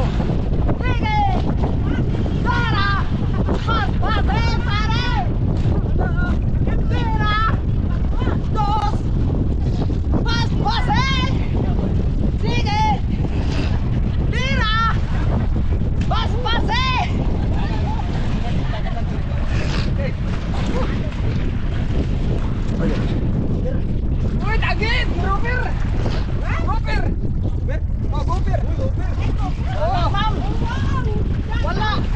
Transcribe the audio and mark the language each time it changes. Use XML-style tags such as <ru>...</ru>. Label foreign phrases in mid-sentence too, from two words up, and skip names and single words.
<es>Sigue. Para. Más, pare, pare. Tira. Dos. Más, pase. Sigue. Tira. Más, pase.</es> <tl>Uy, dagit! Gopher! Gopher! Oh, gopher! Wala, ma'am! Wala!</tl>